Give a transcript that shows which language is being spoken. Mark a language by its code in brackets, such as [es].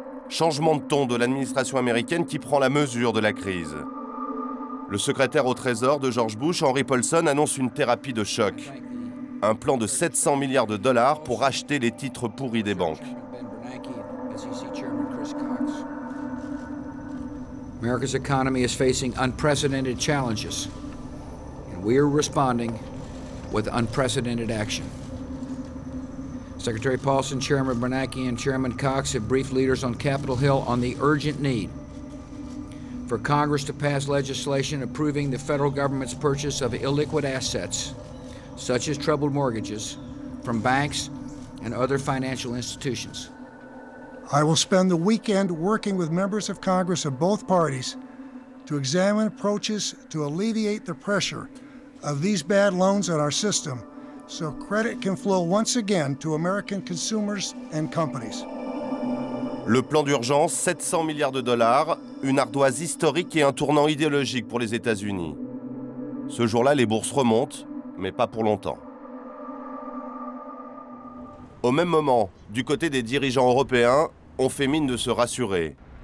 [fr] Changement de ton de l'administration américaine qui prend la mesure de la crise. Le secrétaire au Trésor de George Bush, Henry Paulson, annonce une thérapie de choc. Un plan de 700 milliards de dollars pour racheter les titres pourris des banques. [en] America's economy is facing unprecedented challenges, and we are responding with unprecedented action. Secretary Paulson, Chairman Bernanke, and Chairman Cox have briefed leaders on Capitol Hill on the urgent need for Congress to pass legislation approving the federal government's purchase of illiquid assets, such as troubled mortgages, from banks and other financial institutions. I will spend the weekend working with members of Congress of both parties to examine approaches to alleviate the pressure of these bad loans on our system so credit can flow once again to American consumers and companies. [fr] Le plan d'urgence, 700 milliards de dollars, une ardoise historique et un tournant idéologique pour les États-Unis. Ce jour-là, les bourses remontent, mais pas pour longtemps. Au même moment, du côté des dirigeants européens, on fait mine de se rassurer.